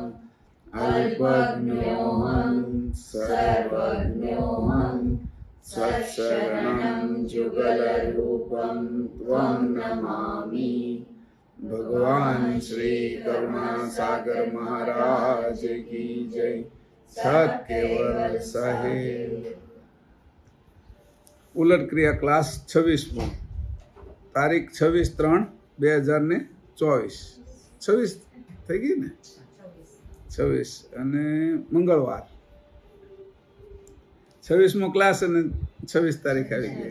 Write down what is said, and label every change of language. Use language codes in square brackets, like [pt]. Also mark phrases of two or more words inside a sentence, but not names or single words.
[sa] अल्पज्ञोऽहं सर्वज्ञोऽहं सत्शरणं जुगलरूपं त्वं नमामि। [hi] भगवान श्री करुणासागर महाराज की जय। सत्केवल साहेब। [gu] ઉલટ ક્રિયા ક્લાસ 26મો, તારીખ 26/3/2024. 26 થઈ ગઈ ને? 26 અને મંગળવાર 26મો ક્લાસ અને 26 તારીખ આવી ગઈ.